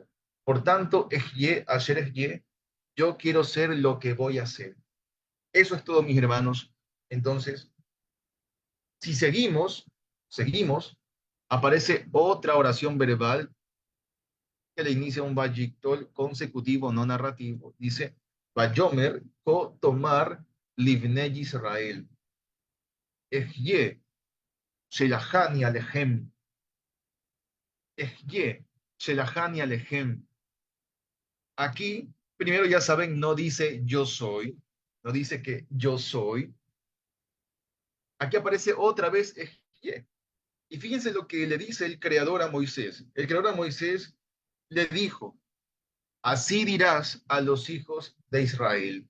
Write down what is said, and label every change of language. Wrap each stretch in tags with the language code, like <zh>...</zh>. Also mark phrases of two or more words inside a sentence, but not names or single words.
<es>Por tanto,</es> <he>אהיה, אשר אהיה,</he> <es>yo quiero ser lo que voy a ser. Eso es todo, mis hermanos. Entonces, si seguimos, aparece otra oración verbal que le inicia un vayictol consecutivo no narrativo. Dice,</es> <he>ויאמר כה תאמר לבני ישראל. אהיה, שלחני אליכם. אהיה, שלחני אליכם.</he> <es>Aquí, primero ya saben, no dice yo soy, no dice que yo soy. Aquí aparece otra vez Ejie. Y fíjense lo que le dice el Creador a Moisés. El Creador a Moisés le dijo, así dirás a los hijos de Israel.</es>